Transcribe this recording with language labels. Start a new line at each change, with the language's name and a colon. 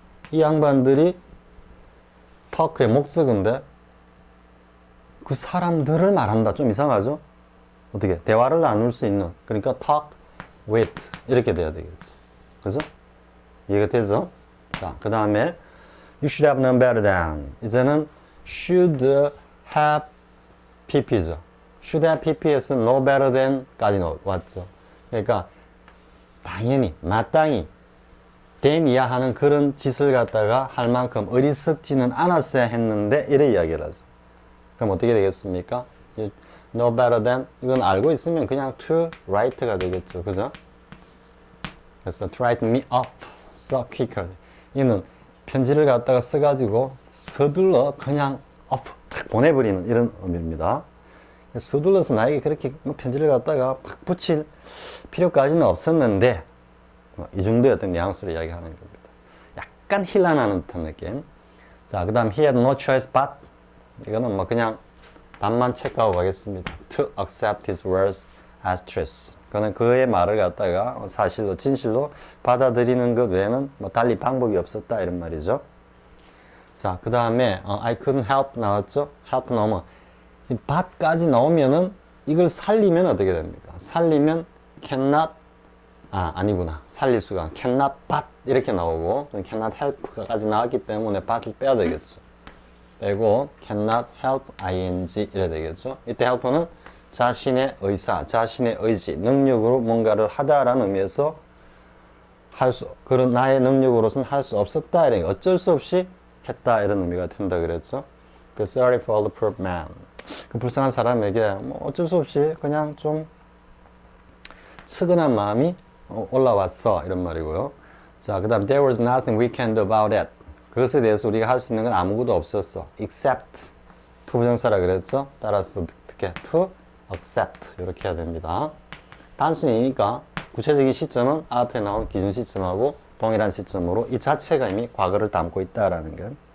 Korean: 이 양반들이 talk의 목적인데 그 사람들을 말한다. 좀 이상하죠? 어떻게? 대화를 나눌 수 있는. 그러니까 talk with 이렇게 돼야 되겠죠. 그죠? 이해가 되죠? 자, 그 다음에
English: You should have known better than. 이제는 should have pp죠. should have pp에서 know better than까지 왔죠.
Korean: 그러니까 당연히 마땅히 than이야 하는 그런 짓을 갖다가 할 만큼 어리석지는 않았어야 했는데 이래 이야기를 하죠. 그럼 어떻게 되겠습니까?
English: know better than
Korean: 이건 알고 있으면 그냥 to write가 되겠죠. 그죠?
English: 그래서 to write me up so quickly.
Korean: 이는 편지를 갖다가 써가지고 서둘러 그냥 up 탁 보내버리는 이런 의미입니다. 서둘러서 나에게 그렇게 편지를 갖다가 팍 붙일 필요까지는 없었는데 이 정도의 어떤 뉘앙스로 이야기하는 겁니다. 약간 힐난하는 듯한 느낌. 자, 그 다음
English: he had no choice but
Korean: 이거는 뭐 그냥 답만 체크하고 가겠습니다.
English: To accept his words as truth.
Korean: 그는 그의 말을 갖다가 사실로 진실로 받아들이는 것 외에는 뭐 달리 방법이 없었다 이런 말이죠. 자, 그 다음에 I couldn't help 나왔죠? help 나오면 지금 but까지 나오면은 이걸 살리면 어떻게 됩니까? 살리면 cannot 아니구나. 살릴 수가 cannot but 이렇게 나오고 cannot help까지 나왔기 때문에 but을 빼야 되겠죠. 빼고 cannot help ing 이래 되겠죠. 이때 help는 자신의 의사, 자신의 의지, 능력으로 뭔가를 하다라는 의미에서 그런 나의 능력으로서는 할 수 없었다 이런 어쩔 수 없이 했다 이런 의미가 된다 그랬죠.
English: 그 sorry for the poor man.
Korean: 그 불쌍한 사람에게 뭐 어쩔 수 없이 그냥 좀 측은한 마음이 올라왔어 이런 말이고요.
English: 자, 그다음 there was nothing we can do about it.
Korean: 그것에 대해서 우리가 할 수 있는 건 아무것도 없었어. except to 부정사라 그랬죠. 따라서 어떻게 to accept 이렇게 해야 됩니다. 단순이니까 구체적인 시점은 앞에 나온 기준 시점하고 동일한 시점으로 이 자체가 이미 과거를 담고 있다라는 거.